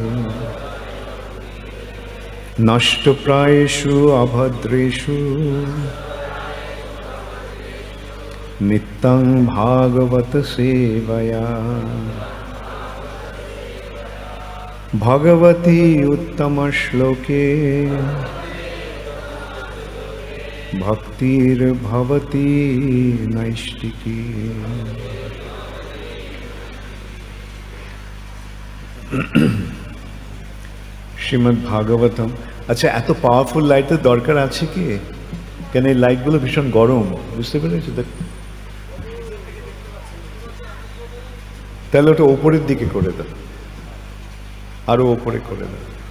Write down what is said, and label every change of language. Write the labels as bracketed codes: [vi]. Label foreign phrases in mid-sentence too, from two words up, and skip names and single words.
[sa] नष्टप्रायेषु अभद्रेषु नित्यं भागवत सेवया। भगवती उत्तम श्लोके भक्तिर्भवती नैष्टिकी। [bn] শ্রীমদ্ ভাগবতম। আচ্ছা, এত [en] powerful lightের [bn] দরকার আছে কি? কেন এই লাইটগুলো ভীষণ গরম, বুঝতে পেরেছো? তাহলে ওটা ওপরের দিকে করে দাও, আরো ওপরে করে দাও।